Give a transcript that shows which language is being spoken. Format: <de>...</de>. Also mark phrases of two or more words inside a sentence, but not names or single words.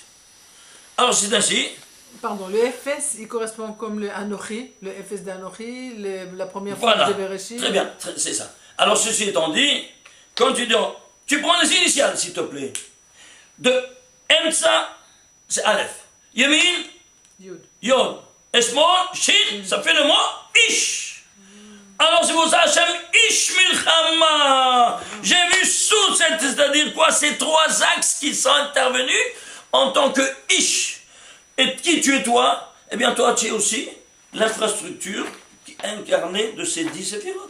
<fr>Alors c'est ainsi. Pardon, le Efes, il correspond comme le Anochi, le Efes d'Anochi, la première Voilà. fois de Bereshit. Très bien, c'est ça. Alors ceci étant dit, quand tu prends les initiales, s'il te plaît. De Emsa, c'est Aleph. Yemin, Yud. Yod. Esmol, Shin, ça fait le mot Ish. Alors c'est pour ça,</fr> <he>השם איש מלחמה.</he> <fr>J'ai vu sous cette, c'est-à-dire quoi, ces 3 axes qui sont intervenus en tant que Ish. Et qui tu es toi? Eh bien toi tu es aussi l'infrastructure incarnée de ces 10 séphirotes.</fr>